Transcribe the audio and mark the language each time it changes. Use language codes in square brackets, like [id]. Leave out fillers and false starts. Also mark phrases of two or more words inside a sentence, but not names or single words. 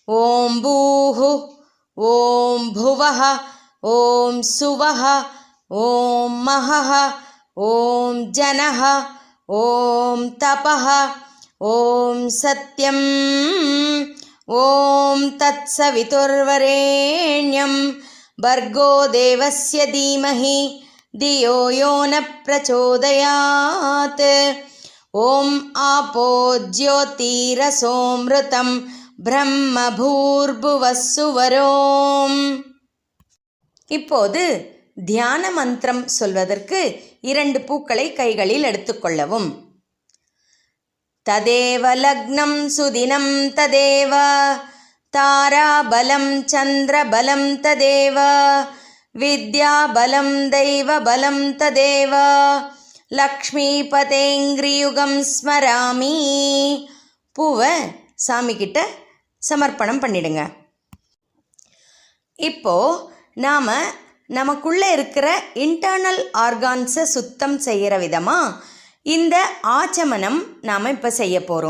[sa] ॐ भूः ॐ भुवः ॐ सुवः ॐ महः ॐ जनः ॐ तपः ॐ सत्यम् ॐ तत्सवितुर्वरेण्यम् भर्गो देवस्य धीमहि धियो यो न प्रचोदयात् ॐ आपो ज्योतिरसोमृतं ब्रह्म भूर्भुवः सुवरोम्. [ta] இப்போது தியான மந்திரம் சொல்வதற்கு 2 பூக்களை கைகளில் எடுத்துக்கொள்ளவும். [sa] तदेव लग्नं सुदिनं तदेव ताराबलं चन्द्रबलं तदेव विद्याबलं दैवबलं तदेव लक्ष्मीपतेङ्घ्रियुगं स्मरामि. [ta] பூவை சாமி கிட்ட சமர்ப்பணம் பண்ணிடுங்க. இப்போ நாம் நமக்குள்ளே இருக்கிற [en] internal organs [ta] சுத்தம் செய்கிற விதமாக இந்த ஆச்சமனம் நாம் இப்போ செய்ய போகிறோம்.